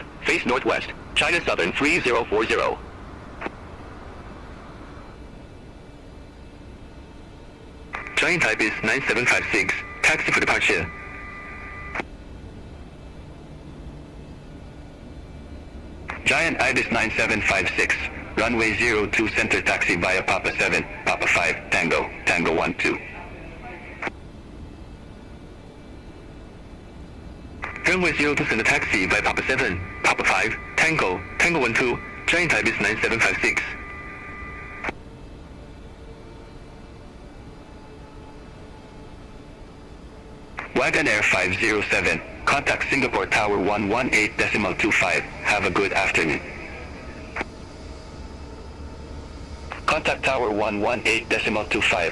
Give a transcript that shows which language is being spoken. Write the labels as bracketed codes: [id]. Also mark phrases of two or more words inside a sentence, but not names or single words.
[en] Face northwest. China Southern 3040. Giant type is 9756. Taxi for departure. Giant Ibis 9756. Runway 02 center taxi via Papa 7, Papa 5, Tango, Tango 12. Runway 02 center taxi via Papa 7, Papa 5, Tango, Tango 12, Giant Ibis 9756. Wagonair 507. Contact Singapore Tower 118.25. Have a good afternoon. Contact Tower 118.25.